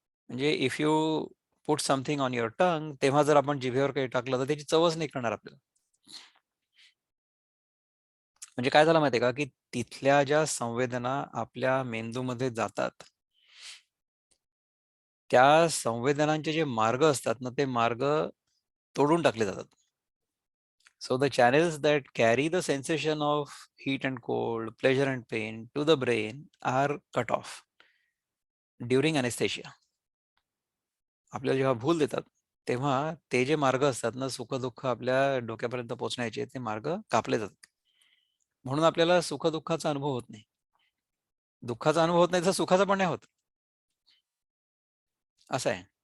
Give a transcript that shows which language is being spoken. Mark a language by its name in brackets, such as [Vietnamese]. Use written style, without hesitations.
[Marathi] म्हणजे [English] if you put something on your tongue, [Marathi] तेव्हा जर आपण जिभेवर काही टाकलं तर त्याची चवच नाही करणार आपल्याला. म्हणजे काय झालं माहितीये का, की तिथल्या ज्या संवेदना आपल्या मेंदूमध्ये जातात, त्या संवेदनांचे जे मार्ग असतात ना, ते मार्ग तोडून टाकले जातात. [English] So the channels that carry the sensation of heat and cold, pleasure and pain to the brain are cut off during anesthesia. [Marathi] आपल्याला जेव्हा भूल देतात तेव्हा ते जे मार्ग असतात ना, सुख दुःख आपल्या डोक्यापर्यंत पोहोचण्याचे, ते मार्ग कापले जातात. म्हणून आपल्याला सुख दुःखाचा अनुभव होत नाही. दुःखाचा अनुभव होत नाही तर सुखाचा पण नाही होत, असं आहे.